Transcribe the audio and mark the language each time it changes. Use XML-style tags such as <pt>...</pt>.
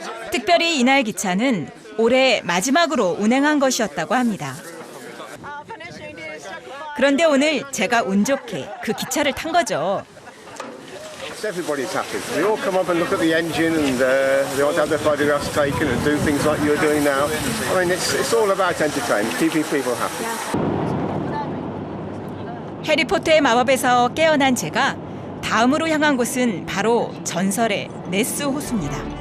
<ko>특별히 이날 기차는 올해 마지막으로 운행한 것이었다고 합니다. 그런데 오늘 제가 운 좋게 그 기차를 탄 거죠.</ko> <en>Everybody's happy. They all come up and look at the engine and they want to have their photographs taken and do things like you're doing now. I mean, it's all about entertainment, keeping people happy.</en> <ko>해리포터의 마법에서 깨어난 제가 다음으로 향한 곳은 바로 전설의 네스 호수입니다.</ko>